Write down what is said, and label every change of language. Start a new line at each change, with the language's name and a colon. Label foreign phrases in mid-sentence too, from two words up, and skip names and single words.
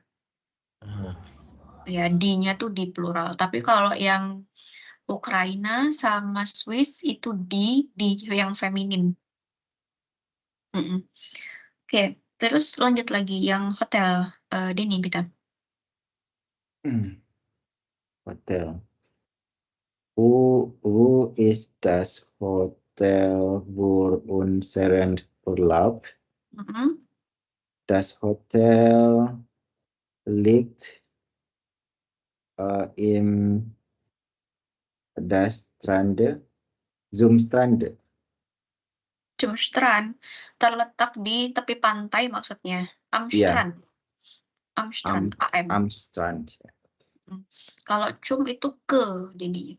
Indonesian: Ya, D-nya tuh di plural. Tapi kalau yang Ukraina sama Swiss itu di yang feminin. Oke, terus lanjut lagi yang hotel. Denny, Bita. Hotel.
German: Wo ist das Hotel, wo unseren Urlaub? Das Hotel liegt im das Strand, zum Strand. Zum Strand,
Indonesian: terletak di tepi pantai maksudnya.
German: Am Strand. Am Strand, AM. Am Strand.
Indonesian: Kalau cum itu ke, jadi.